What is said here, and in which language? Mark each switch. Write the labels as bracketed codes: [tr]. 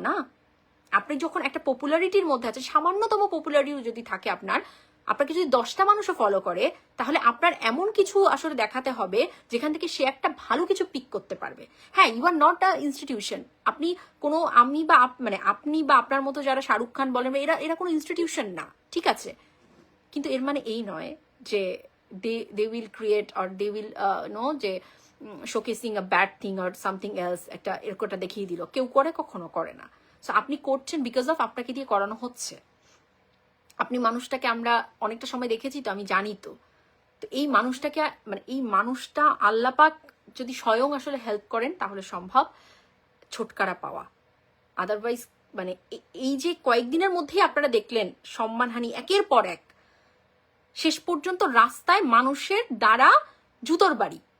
[bn] না, আপনি যখন একটা পপুলারিটির মধ্যে আছে, সামান্যতম পপুলারিটি যদি থাকে আপনাকে যদি 10টা মানুষও ফলো করে, তাহলে আপনার এমন কিছু আসলে দেখাতে হবে যেখান থেকে সে একটা ভালো কিছু পিক করতে পারবে। হ্যাঁ, [en] You are not a institution. [bn] আপনি কোনো মানে আপনি বা আপনার মতো যারা শাহরুখ খান বলেন, এরা কোনো ইনস্টিটিউশন না, ঠিক আছে? কিন্তু এর মানে এই নয় যে [en] they will create or they will know যে showcasing a bad thing or something else, [bn] একটা এরকমটা দেখিয়ে দিল, কেউ করে? কখনো করে না। সো আপনি করছেন [en] because of [bn] আপনাকে দিয়ে করানো হচ্ছে। আপনি মানুষটাকে আমরা অনেকটা সময় দেখেছি, তো আমি জানি। তো এই মানুষটাকে মানে এই মানুষটা আল্লাপাক যদি স্বয়ং আসলে হেল্প করেন তাহলে সম্ভব ছোটকারা পাওয়া। আদারওয়াইজ মানে এই যে কয়েকদিনের মধ্যেই আপনারা দেখলেন সম্মানহানি একের পর এক, শেষ পর্যন্ত রাস্তায় মানুষের দ্বারা জুতোর বাড়ি।